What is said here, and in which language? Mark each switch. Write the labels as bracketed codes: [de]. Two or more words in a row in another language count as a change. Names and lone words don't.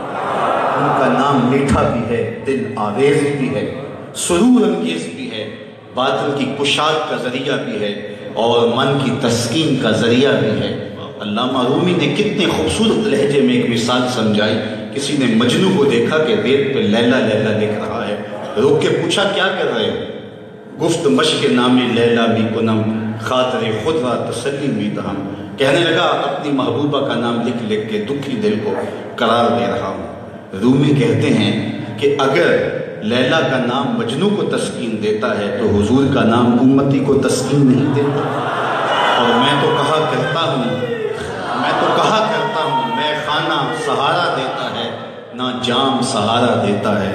[ur] ان کا نام میٹھا بھی ہے، دل آویز بھی ہے، سرور انگیز بھی ہے، باطن کی کشاد کا ذریعہ بھی ہے اور من کی تسکین کا ذریعہ بھی ہے. علامہ رومی نے کتنے خوبصورت لہجے میں ایک مثال سمجھائی. کسی نے مجنو کو دیکھا کہ ریت پہ لیلا لیلا لکھ رہا ہے، روک کے پوچھا کیا کر رہے ہو؟ [fa] گفت مشق نام لیلا می کنم، خاطر خود را تسلی می دہم. [ur] کہنے لگا اپنی محبوبہ کا نام لکھ لکھ کے دکھی دل کو قرار دے رہا ہوں. رومی کہتے ہیں کہ اگر لیلا کا نام مجنو کو تسکین دیتا ہے تو حضور کا نام امتی کو تسکین نہیں دیتا. اور میں تو کہا کرتا ہوں میں خانہ سہارا دیتا ہے، نہ جام سہارا دیتا ہے.